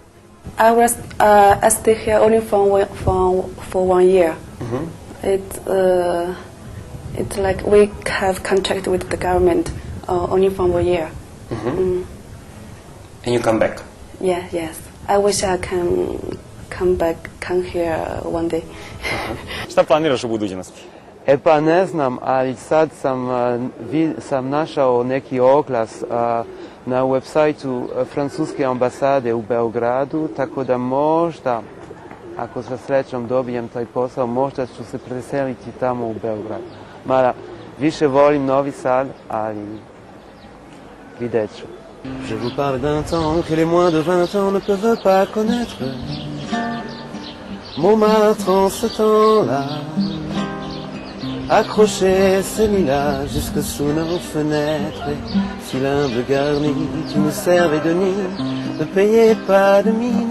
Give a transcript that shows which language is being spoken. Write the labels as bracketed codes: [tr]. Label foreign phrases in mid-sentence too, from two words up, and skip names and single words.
[en] I stay here only for 1 year. It's like we have contract with the government only for 1 year. And you come back? Yes. I wish I can come here one day. [sr] Šta planiraš u budućnosti? Pa ne znam, ali sad sam našao neki oglas na websajtu Francuske ambasade u Beogradu, tako da možda, ako sa srećom dobijem taj posao, možda ću se preseliti tamo u Beograd. Mada više volim Novi Sad, ali vidjet ću. [fr] Je vous parle d'un temps que les moins de 20 ans ne peuvent pas connaître. Montmartre en ce temps-là accrochait ses lilas jusque sous nos fenêtres, et si l'humble garni qui nous servait de nid ne payait pas de mine.